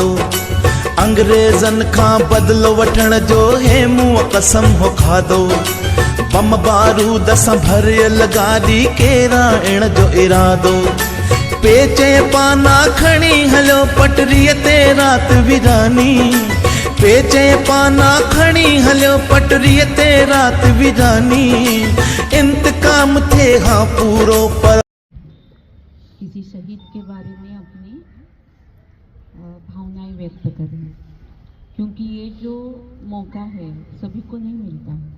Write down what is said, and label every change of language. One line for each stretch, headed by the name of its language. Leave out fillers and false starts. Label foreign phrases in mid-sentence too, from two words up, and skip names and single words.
Sindhi: अंग्रेजन का बदलो वठण जो हेमू कसम हो खादो। बम बारूद सां भरियल गाॾी केरा इण जो इरादो। पेचे पाना खणी हलो पटरीअ ते रात विरानी। पेचे पाना खणी हलो पटरीअ ते रात विरानी। इंतकाम थे हाँ पूरो पर
Hindi: किसी शहीद के बारे में अपनी भावनाएं व्यक्त करें, क्योंकि ये जो मौका है सभी को नहीं मिलता।